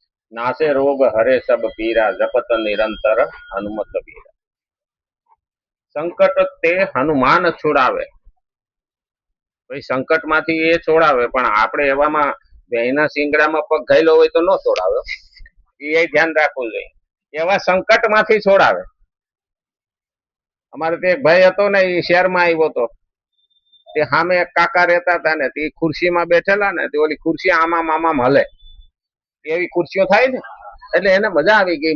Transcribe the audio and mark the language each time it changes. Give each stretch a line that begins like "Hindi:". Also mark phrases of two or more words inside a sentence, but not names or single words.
Hindi: नासे रोग हरे सब पीरा जपत निरंतर हनुमत वीरा। संकट ते हनुमान छुड़ावे।
Gujarati: ભાઈ સંકટ માંથી એ છોડાવે પણ આપણે એવામાં ભૈંના शिंगડામાં पग ગયેલો હોય તો નો છોડાવે। એ ધ્યાન રાખવું જોઈએ। એવા સંકટ માંથી છોડાવે। અમારે તે એક ભાઈ હતો ને એ શહેરમાં આવ્યો હતો તે સામે એક કાકા રહેતા હતા ને તે ખુરશીમાં બેઠેલા ને તે ઓલી ખુરશી આમાં આમાં હલે એવી ખુરશીઓ થાય ને એટલે એને મજા આવી ગઈ।